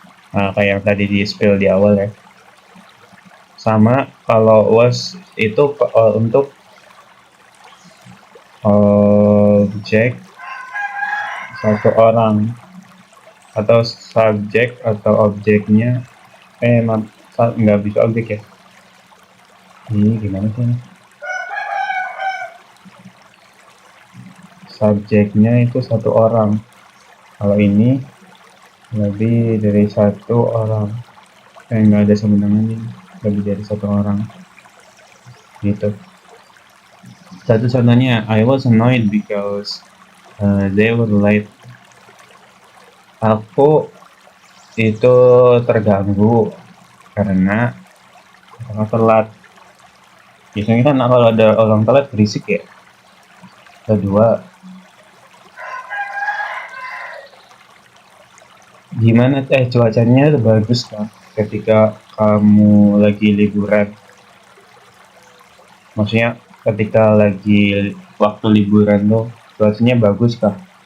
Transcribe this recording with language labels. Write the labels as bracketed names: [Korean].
[Indonesian] Nah, kayak yang tadi di spill di awal ya. Sama kalau was itu untuk objek satu orang atau subjek atau objeknya nggak bisa objek ya. Ini gimana sih ini? Subjeknya itu satu orang. Kalau ini lebih dari satu orang. Nggak ada sama dengan ini. Lebih dari satu orang. Gitu. [English] Satu contohnya, I was annoyed because they were late. [Indonesian] Aku itu terganggu karena orang telat. Biasanya kan kalau ada orang telat berisik ya. Kedua, gimana cuacanya bagus kan ketika kamu lagi liburan, maksudnya ketika lagi waktu liburan tuh cuacanya bagus kah?